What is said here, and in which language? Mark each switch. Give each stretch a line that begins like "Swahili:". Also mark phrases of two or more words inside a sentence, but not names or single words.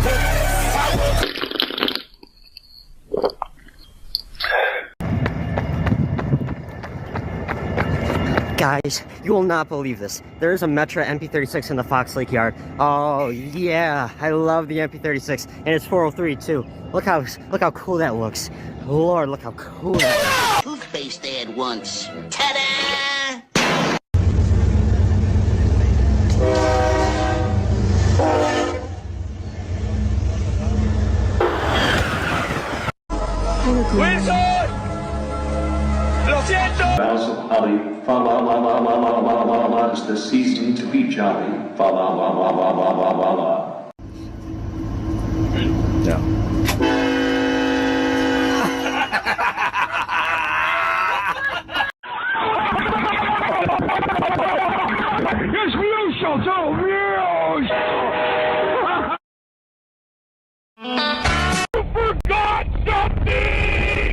English: Guys, you will not believe this. There is a Metra MP36 in the Fox Lake yard. Oh yeah, I love the MP36, and it's 403 too. Look how cool that looks. Lord, look how cool that looks. Toothpaste ad once. Ta-da! ¡Wilson!
Spanish: ¡Lo siento! Ali, fa la la la la la la la la.
English: It's the season to be jolly. Fa la la la la la la la la. No. Yes, we shall tell you forgot something!